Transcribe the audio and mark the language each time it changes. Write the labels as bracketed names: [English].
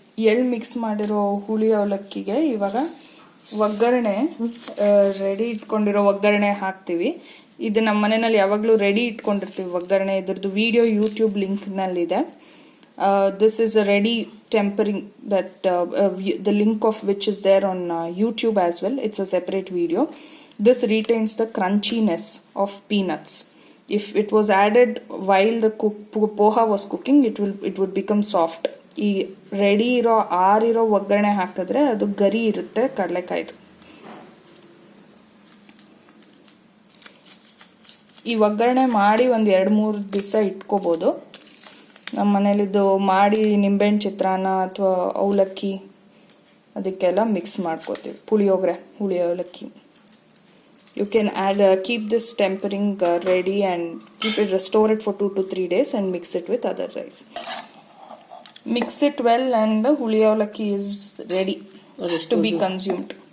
[Kannada] ಎಳ್ಳು ಮಿಕ್ಸ್ ಮಾಡಿರೋ ಹುಳಿ ಅವಲಕ್ಕಿಗೆ ಇವಾಗ ಒಗ್ಗರಣೆ ರೆಡಿ ಇಟ್ಕೊಂಡಿರೋ ಒಗ್ಗರಣೆ ಹಾಕ್ತೀವಿ. ಇದು ನಮ್ಮ ಮನೆಯಲ್ಲಿ ಯಾವಾಗಲೂ ರೆಡಿ ಇಟ್ಕೊಂಡಿರ್ತೀವಿ ಒಗ್ಗರಣೆ. ಇದ್ರದ್ದು video YouTube ಲಿಂಕ್ನಲ್ಲಿದೆ. [English] This is a ready tempering that the link of which is there on YouTube as well. It's a separate video. This retains the crunchiness of peanuts. If it was added while the poha was cooking, it would become soft. [Kannada] ಈ ready ಇರೋ ಆರಿರೋ ಒಗ್ಗರಣೆ ಹಾಕಿದ್ರೆ ಅದು ಗರಿ ಇರುತ್ತೆ ಕಡಲೆಕಾಯ್ದು. ಈ ಒಗ್ಗರಣೆ ಮಾಡಿ ಒಂದು 2-3 ದಿವಸ ಇಟ್ಕೋಬೋದು. ನಮ್ಮ ಮನೇಲಿದ್ದು ಮಾಡಿ ನಿಂಬೆಹಣ್ಣು ಚಿತ್ರಾನ್ನ ಅಥವಾ ಅವಲಕ್ಕಿ ಅದಕ್ಕೆಲ್ಲ ಮಿಕ್ಸ್ ಮಾಡ್ಕೋತೀವಿ. ಪುಳಿಯೋಗರೆ, ಹುಳಿ ಅವಲಕ್ಕಿ. [English] You can add keep this tempering ready and store it for 2 to 3 days and mix it with other rice. Mix it well and huli avalakki is ready to be consumed.